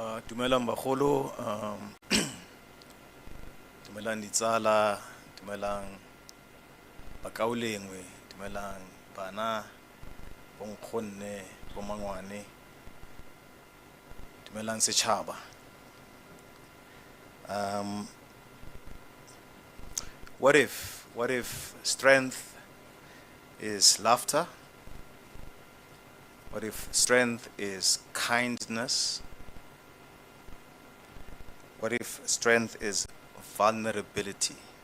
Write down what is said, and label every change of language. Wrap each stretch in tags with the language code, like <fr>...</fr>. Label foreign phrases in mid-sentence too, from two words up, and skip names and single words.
<tn>Dumelang bagolo, dumelang ditsala, dumelang bakaulengwe, dumelang bana, bonkgonne, bomangwane, dumelang setšhaba.</tn> <en>What if strength is laughter? What if strength is kindness? What if strength is vulnerability?</en>